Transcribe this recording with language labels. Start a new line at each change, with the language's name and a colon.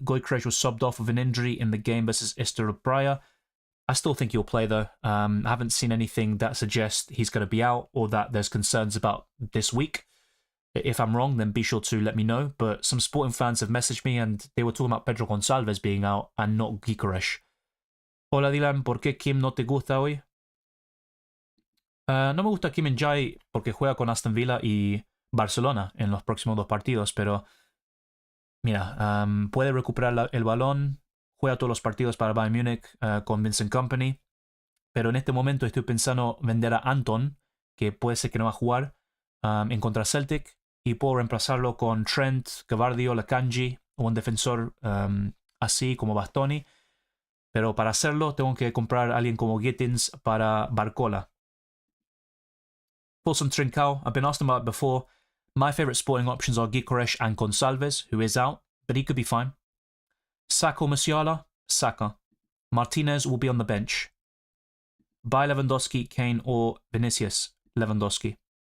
English: Gyökeres was subbed off with an injury in the game versus Istor Braga. I still think he'll play, though. I haven't seen anything that suggests he's going to be out or that there's concerns about this week. If I'm wrong, then be sure to let me know. But some Sporting fans have messaged me and they were talking about Pedro Gonçalves being out and not Gyökeres.
Spanish: Hola Dylan, ¿por qué Kim no te gusta hoy? No me gusta Kim and Jai porque juega con Aston Villa y Barcelona en los próximos 2 partidos, pero mira, puede recuperar el balón, juega todos los partidos para Bayern Múnich con Vincent Kompany, pero en este momento estoy pensando vender a Anton, que puede ser que no va a jugar, en contra Celtic, y puedo reemplazarlo con Trent, Gvardiol, Akanji o un defensor así como Bastoni. Pero para hacerlo tengo que comprar a alguien como Gittins para Barcola.
English: Paulson Trincao, I've been asked about it before. My favourite Sporting options are Gyökeres and Gonçalves, who is out, but he could be fine. Saka or Musiala? Saka. Martinez will be on the bench. Buy Lewandowski, Kane or Vinicius? Lewandowski.